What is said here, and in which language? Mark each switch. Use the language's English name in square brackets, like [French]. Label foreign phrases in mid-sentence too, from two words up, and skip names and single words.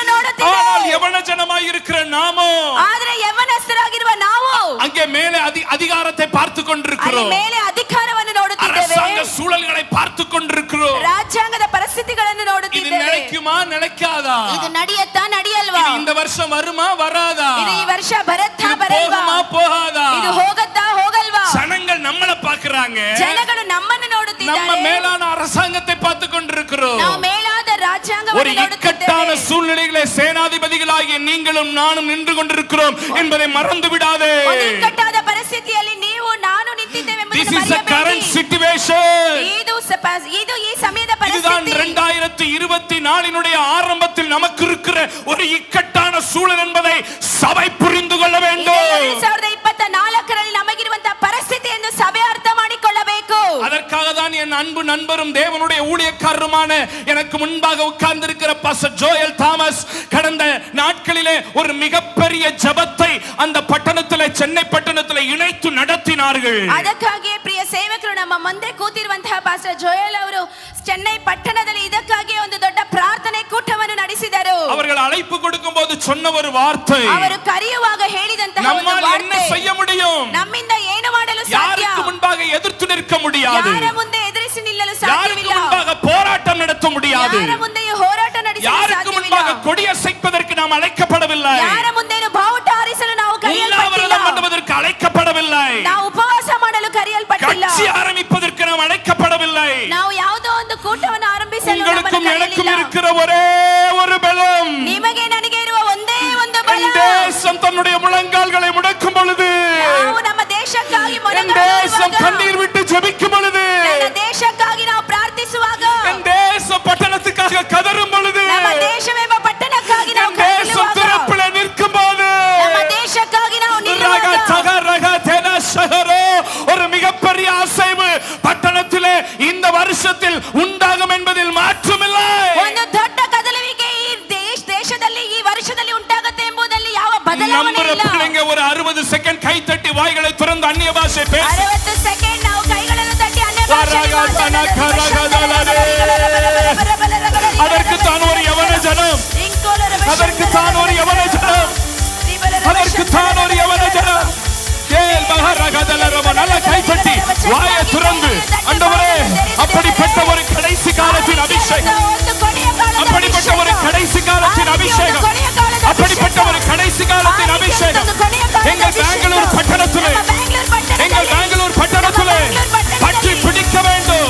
[Kannada] ನೋಡುತ್ತಿದೆ. [Tamil] ஆனால் யவன ஜனமாய் இருக்கிற நாமோ [Kannada] ಆದ್ರೆ ಯೌವನಸ್ಥರಾಗಿರುವ ನಾವು [Tamil] அங்கே மேலே அதிகாரத்தை பார்த்து [Kannada] ಅಲ್ಲಿ [Tamil] கொண்டிருக்கிறோம். [Kannada] ಮೇಲೆ ಅಧಿಕಾರವನ್ನು ನೋಡುತ್ತಿದ್ದೇವೆ. [Tamil] அரசாங்க சூழல்களை பார்த்து கொண்டிருக்கிறோம். [Kannada] ರಾಜ್ಯಾಂಗದ ಪರಿಸ್ಥಿತಿಗಳನ್ನು [Tamil] இது [Kannada] ನೋಡುತ್ತಿದ್ದೇವೆ. [Tamil] நிலைக்குமா நிலைக்காதா? [Kannada] ಇದು ನಡೆಯುತ್ತಾ ನಡೆಯಲ್ವಾ? [Tamil] இது இந்த வருஷம் வருமா வராதா? [Kannada] ಇದು ಈ ವರ್ಷ ಬರುತ್ತಾ [Tamil] இது [Kannada] ಬರಲ್ವಾ? [Tamil] போகுமா போகாதா? [Kannada] ಇದು ಹೋಗತ್ತಾ ಹೋಗಲ್ವಾ? [Tamil] ஜனங்கள் நம்மள பாக்குறாங்க. [Kannada] ಜನಗಳು ನಮ್ಮನ್ನು [Tamil] நம்ம [Kannada] ನೋಡುತ್ತಿದ್ದಾರೆ. [Tamil] மேலான அரசாங்கத்தை பார்த்து கொண்டிருக்கிறோம். [Kannada] ನಾವು ಮೇಲಾದ [Tamil] ஒரு [Kannada] ರಾಜ್ಯಾಂಗವನ್ನು [Tamil] இக்கட்டான [Kannada] ನೋಡುತ್ತಿದ್ದೇವೆ. [Tamil] சூழ்நிலைகளை சேனாதிபதிகளாகிய நீங்களும் நானும் நின்று கொண்டிருக்கிறோம் என்பதை மறந்து விடாதே. [Kannada] ಒಂದು ಇಕ್ಕಟ್ಟಾದ ಪರಿಸ್ಥಿತಿಯಲ್ಲಿ ನೀವು ನಾನು ನಿಂತಿದ್ದೇವೆ [English] This [Kannada] ಎಂಬುದನ್ನು [English] is a current [Kannada] ಮರೆಯಬೇಡಿ. [English] situation. [Kannada] ಇದು ಈ ಸಮಯದ [Tamil] இதுதான் [Kannada] ಪರಿಸ್ಥಿತಿ. [Tamil] 2024 ஆரம்பத்தில் நமக்கு இருக்கிற ஒரு இக்கட்டான சூழல் என்பதை சபை புரிந்து கொள்ள வேண்டும். [Kannada] 2024ರಲ್ಲಿ ನಮಗಿರುವಂತಹ ಪರಿಸ್ಥಿತಿ ಎಂದು ಸಭೆ ಅರ್ಥ ಮಾಡಿಕೊಳ್ಳಬೇಕು. [Tamil] அதற்காக தான் என் அன்பு நண்பரும் தேவனுடைய ஊழியக்காரருமான எனக்கு முன்பாக உட்கார்ந்திருக்கிற பாஸ்டர் ஜோயல் தாமஸ் கடந்த நாட்களிலே ஒரு மிகப்பெரிய ஜெபத்தை அந்த பட்டணத்திலே சென்னை பட்டணத்திலே இணைத்து நடத்தினார்கள். [Kannada] ಅದಕ್ಕಾಗಿ ಪ್ರಿಯ ಸೇವಕರು ನಮ್ಮ ಮುಂದೆ ಕೂತಿರುವಂತಹ ಪಾಸ್ಟರ್ ಜೋಯಲ್ ಅವರು ಚೆನ್ನೈ ಪಟ್ಟಣದಲ್ಲಿ ಇದಕ್ಕಾಗಿ ಒಂದು ದೊಡ್ಡ ಪ್ರಾರ್ಥನೆ ಕೂಟವನ್ನು ನಡೆಸಿದರು. [Tamil] அவர்கள் அழைப்பு கொடுக்கும்போது சொன்ன ஒரு வார்த்தை, [Kannada] ಅವರು ಕರೆಯುವಾಗ ಹೇಳಿದಂತಹ ಒಂದು [Tamil] நம்மால் என்ன [Kannada] ವಾರ್ತೆ, [Tamil] செய்ய முடியும்? [Kannada] ನಮ್ಮಿಂದ ಏನು ಮಾಡಲು ಸಾಧ್ಯ? [Tamil] யாருக்கு முன்பாக எதிர்த்து நிற்க முடியாது? [Kannada] ಯಾರ ಮುಂದೆ ಎದುರಿಸಿ ನಿಲ್ಲಲು [Tamil] யாருக்கு [Kannada] ಸಾಧ್ಯವಿಲ್ಲ. [Tamil] முன்பாக போராட்டம் நடத்த முடியாது? [Kannada] ಯಾರ ಮುಂದೆಯೂ ಹೋರಾಟ ನಡೆಸಲು [Tamil] யாருக்கு [Kannada] ಸಾಧ್ಯವಿಲ್ಲ. [Tamil] முன்பாக கொடியசைப்பதற்கு நாம் அழைக்கப்படவில்லை. [Kannada] ಯಾರ ಮುಂದೆಯೂ ಬಾವುಟ ಹಾರಿಸಲು ನಾವು ಕರೆಯಲ್ಪಟ್ಟಿಲ್ಲ. [Tamil] உண்ணாவிரதம் பண்ணுவதற்கு அழைக்கப்படவில்லை. [Kannada] ನಾವು ಉಪವಾಸ ಮಾಡಲು ಕರೆಯಲ್ಪಟ್ಟಿಲ್ಲ. [Tamil] கட்சி ஆரம்பிப்பதற்கு நாம் அழைக்கப்படவில்லை. [Kannada] ನಾವು ಯಾವುದೋ ಒಂದು ಕೂಟವನ್ನು ಆರಂಭಿಸಲು [Tamil] உங்களுக்கும் [Kannada] ನಮ್ಮನ್ನು [Tamil] எனக்கும் [Kannada] ಕರೆಯಲಿಲ್ಲ. [Tamil] இருக்கிற ஒரே ஒரு பலம், [Kannada] ನಿಮಗೆ ನನಗೆ ಇರುವ ಒಂದೇ ಒಂದು ಬಲ. [Tamil] என் தேசம் தன்னுடைய முழங்கால்களை முடக்கும் பொழுது, [Kannada] ನಾವು ನಮ್ಮ ದೇಶಕ್ಕಾಗಿ [Tamil] என் [Kannada] ಮೊಣಕಾಲೂರುವಾಗ, [Tamil] தேசம் கண்ணீர் விட்டு ஜெபிக்கும் பொழுது, [Kannada] ನನ್ನ ದೇಶಕ್ಕಾಗಿ ನಾವು ಪ್ರಾರ್ಥಿಸುವಾಗ, [Tamil] என் தேசம் பட்டணத்துக்காக கதறும் பொழுது, [Kannada] ನಮ್ಮ ದೇಶವೆಂಬ ಪಟ್ಟಣಕ್ಕಾಗಿ ನಾವು [Tamil] என் தேசம் [Kannada] ಕರೆಯುವಾಗ, [Tamil] திறப்பிலே நிற்கும் போது, [Kannada] ನಮ್ಮ ದೇಶಕ್ಕಾಗಿ ನಾವು ரக ನಿಲ್ಲುವಾಗ, சக ரக தென சகரோ, [Tamil] ஒரு மிகப்பெரிய அசைவு பட்டணத்திலே இந்த வருஷத்தில் உண்டாகும் என்பதில் மாற்றமில்லை. [Kannada] ಒಂದು ದೊಡ್ಡ ಕದಲುವಿಕೆ ಈ ದೇಶದಲ್ಲಿ ಈ ವರ್ಷದಲ್ಲಿ ಉಂಟಾಗುತ್ತೆ ಎಂಬುದರಲ್ಲಿ ಯಾವ ಬದಲಾವಣೆ [Tamil] நம்புற [Kannada] ಇಲ್ಲ. [Tamil] பிள்ளைங்க ஒரு 60 செகண்ட் கை தட்டி வாய்களை திறந்து அந்நிய பாஷை பேச. [Kannada] 60 ಸೆಕೆಂಡ್ ನಾವು ಕೈಗಳನ್ನು ತಟ್ಟಿ ಅನ್ಯ [Tamil] அதற்கு தான் ஒரு யவன ஜனம், அதற்கு தான் ஒரு யவன ஜனம், அதற்கு தான் ஒரு யவன ஜனம். கேள் மகரகதல ரம நல்ல கை தட்டி வாயை திறந்து, ஆண்டவரே அப்படிப்பட்ட ஒரு கடைசி காலத்தின் அபிஷேகம், அப்படிப்பட்ட ஒரு கடைசி காலத்தின் அபிஷேகம், அப்படிப்பட்ட ஒரு கடைசி காலத்தின் அபிஷேகம் எங்கள் பெங்களூர் பட்டணத்திலே, எங்கள் பெங்களூர் பட்டணத்திலே பற்றி பிடிக்க வேண்டும்.